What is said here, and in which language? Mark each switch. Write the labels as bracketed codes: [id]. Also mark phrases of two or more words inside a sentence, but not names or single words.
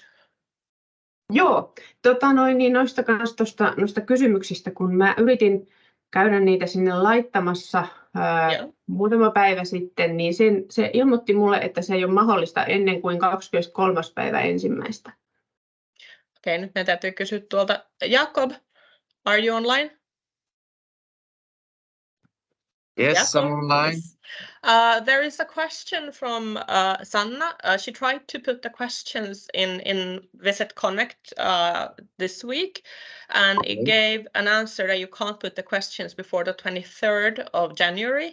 [fi] Joo, niin noista kysymyksistä, kun mä yritin käydä niitä sinne laittamassa muutama päivä sitten, niin se ilmoitti mulle, että se ei ole mahdollista ennen kuin 23.1. Okei, nyt meidän täytyy kysyä tuolta. [en] Jakob, are you online? Yes, I'm online. There is a question from Sanna. She tried to put the questions in Visit Connect this week, and it gave an answer that you can't put the questions before the 23rd of January.